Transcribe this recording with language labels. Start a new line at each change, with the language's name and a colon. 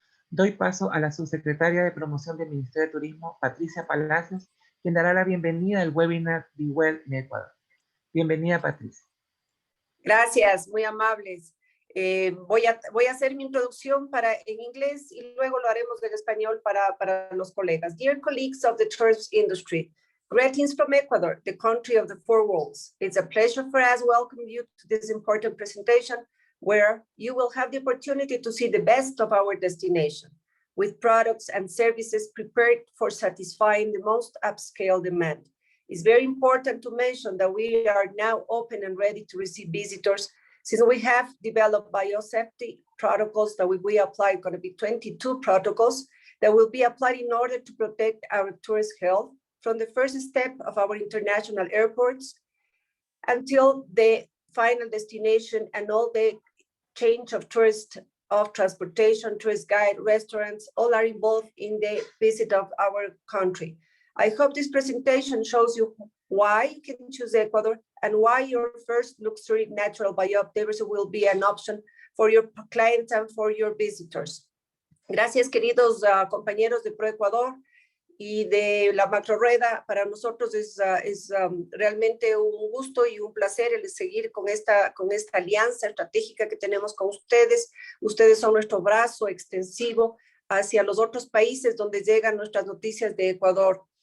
Spanish: Doy paso a la subsecretaria de Promoción del Ministerio de Turismo, Patricia Palacios, quien dará la bienvenida al webinar Be Well in Ecuador. Bienvenida, Patricia. Gracias, muy amables. Voy a hacer mi introducción en inglés y luego lo haremos en español para los colegas.
English: Dear colleagues of the tourism industry, greetings from Ecuador, the country of the four worlds. It's a pleasure for us to welcome you to this important presentation where you will have the opportunity to see the best of our destination with products and services prepared for satisfying the most upscale demand. It's very important to mention that we are now open and ready to receive visitors since we have developed biosafety protocols that we apply, going to be 22 protocols that will be applied in order to protect our tourist health from the first step of our international airports until the final destination and all the change of transportation, tourist guide, restaurants, all are involved in the visit of our country. I hope this presentation shows you why you can choose Ecuador and why your first luxury natural biodiversity will be an option for your clients and for your visitors.
Spanish: Gracias, queridos compañeros de ProEcuador y de la macrorueda. Para nosotros es realmente un gusto y un placer el seguir con esta alianza estratégica que tenemos con ustedes. Ustedes son nuestro brazo extensivo hacia los otros países donde llegan nuestras noticias de Ecuador.